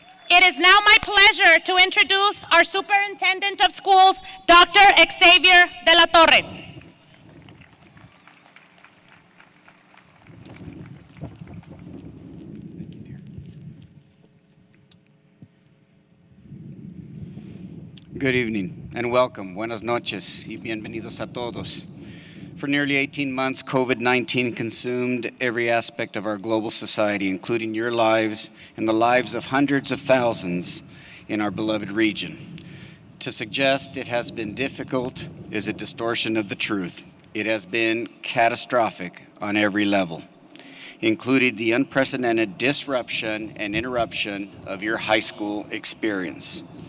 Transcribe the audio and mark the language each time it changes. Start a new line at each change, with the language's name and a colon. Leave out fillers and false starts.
English: It is now my pleasure to introduce our Superintendent of Schools, Dr. Xavier de la Torre. Good evening and welcome.
Spanish: Buenas noches y bienvenidos a todos.
English: For nearly 18 months, COVID-19 consumed every aspect of our global society, including your lives and the lives of hundreds of thousands in our beloved region. To suggest it has been difficult is a distortion of the truth. It has been catastrophic on every level, including the unprecedented disruption and interruption of your high school experience.